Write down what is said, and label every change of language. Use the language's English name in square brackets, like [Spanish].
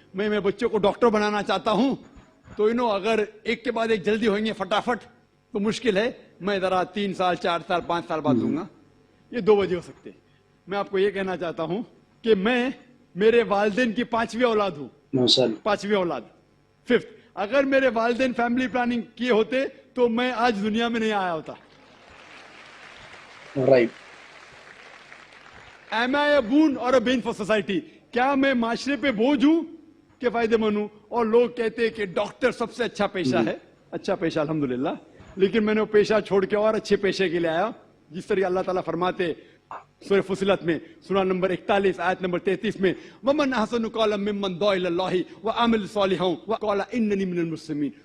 [Urdu] میں بچوں کو ڈاکٹر بنانا چاہتا ہوں تو اگر ایک کے بعد ایک جلدی ہوئیں گے فٹافٹ تو مشکل ہے، میں ذرا 3 سال 4 سال 5 سال بعد دوں گا. یہ دو وجہ ہو سکتے ہیں. میں آپ کو یہ کہنا چاہتا ہوں کہ میں میرے والدین کی 5ویں اولاد ہوں، 5ویں اولاد، 5th. اگر میرے والدین فیملی پلاننگ کیے ہوتے تو میں آج دنیا میں نہیں آیا ہوتا. Right. [English] Am I a boon or a bane for society? [Urdu] کیا میں معاشرے پہ بوجھ ہوں کہ فائدے مند ہوں؟ اور لوگ کہتے ہیں کہ ڈاکٹر سب سے اچھا پیشہ ہے. اچھا پیشہ الحمدللہ، لیکن میں نے وہ پیشہ چھوڑ کے اور اچھے پیشے کے لیے آیا. جس طرح اللہ تعالیٰ فرماتے سورہ فصلت میں سورہ نمبر 41 آیت نمبر 33 میں [Arabic] وَمَنْ أَحْسَنُ قَوْلًا مِّمَّنْ دَعَا إِلَى اللَّهِ وَعَمِلَ صَالِحًا وَقَالَ إِنَّنِي مِنَ الْمُسْلِمِينَ.